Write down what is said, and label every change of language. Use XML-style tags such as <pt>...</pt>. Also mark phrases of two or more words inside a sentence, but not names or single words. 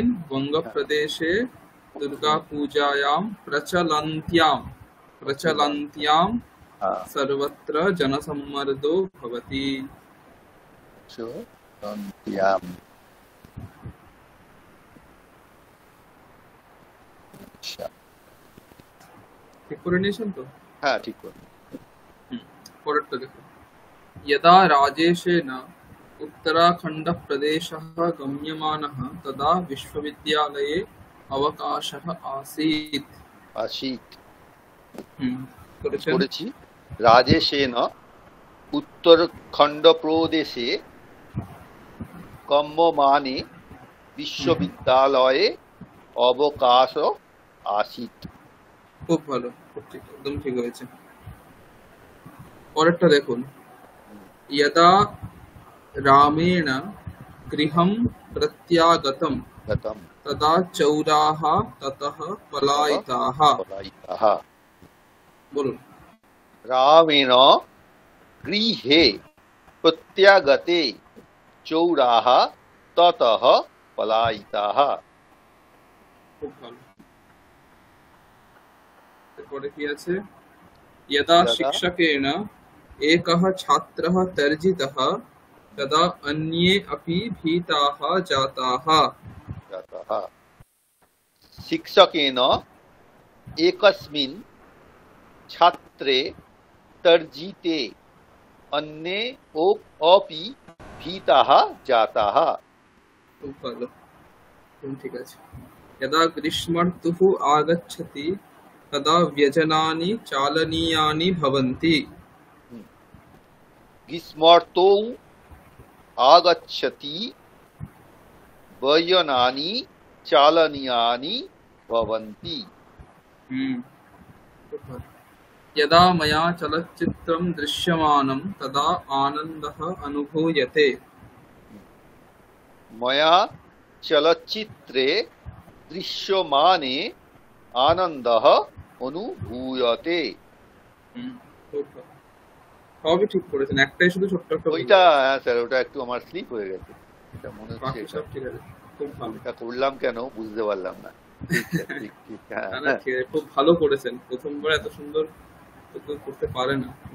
<sa>বঙ্গপ্রদেশে দুর্গা পূজায়াম প্রচলন্ত্যাম প্রচলন্ত্যাম সর্বত্র জনসম্মর্দো ভবতি। প্রচলন্ত্যাম।</sa> <bn>ঠিক করে নিয়েছেন তো? হ্যাঁ ঠিক করে। পরেরটা দেখুন।</bn> <sa>यदा राजेशेन उत्तराखण्डप्रदेशः गम्यमानः तदा विश्वविद्यालये अवकाशः आसीत्।</sa> <bn>করেছি।</bn> <sa>রাজেশেন উত্তরাখণ্ডপ্রদেশে গম্যমানে বিশ্ববিদ্যালয়ে অবকাশ আসিত।</sa> <bn>খুব ভালো, একদম ঠিক হয়েছে। পরেরটা দেখুন।</bn> <sa>यदा रामेण गृहं प्रत्यागतं तदा चौराः ततः पलायिताः।</sa> <bn>বলুন।</bn> <sa>রামেণ গৃহে প্রত্যাগতে চৌরাः ততः পলায়িতাः।</sa> <bn>খুব ভালো। এরপরে কি আছে?</bn> <sa>यदा शिक्षकेन एकः छात्रः तर्जितः तदा अन्ये अपि भीताः जाताः। शिक्षकेन एकस्मिन् छात्रे तर्जिते अन्ये अपि भीताः जाताः।</sa> <bn>খুব ভালো, ঠিক আছে।</bn> <sa>यदा ग्रीष्मर्तुः आगच्छति तदा व्यजनानि चालनीयानि भवन्ति। ग्रीष्मर्तौ आगच्छति व्यजनानि चालनीयानि भवन्ति। यदा मया चलच्चित्रं दृश्यमानं तदा आनन्दः अनुभूयते। मया चलच्चित्रे दृश्यमाने आनन्दः अनुभूयते।</sa> <bn>সবই ঠিক করেছেন, একটাই শুধু ছোট্ট একটা ওইটা স্যার, ওটা একটু আমার স্লিপ হয়ে গেছে, এটা মনে হচ্ছে। সব ঠিক আছে, খুব ভালো। এটা করলাম কেন বুঝতে পারলাম না। খুব ভালো করেছেন, প্রথমবার এত সুন্দর করতে পারে না।</bn>